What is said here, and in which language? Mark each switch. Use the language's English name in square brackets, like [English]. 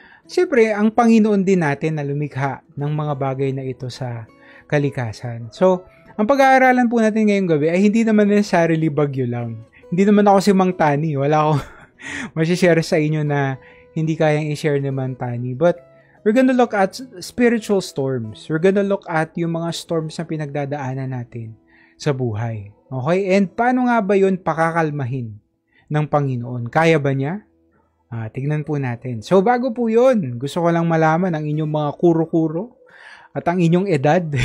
[Filipino] Siyempre, ang Panginoon din natin na lumikha ng mga bagay na ito sa kalikasan. So, ang pag-aaralan po natin ngayong gabi ay hindi naman necessarily bagyo lang. Hindi naman ako si Mang Tani. Wala ako masishare sa inyo na hindi kayang i-share ni Mang Tani. [English] But, we're gonna look at spiritual storms. We're gonna look at [Filipino] yung mga storms na pinagdadaanan natin sa buhay. [English] Okay? [Filipino] And paano nga ba yun pakakalmahin ng Panginoon? Kaya ba niya? Tignan po natin. So, bago po yun, gusto ko lang malaman ang inyong mga kuro-kuro at ang inyong edad.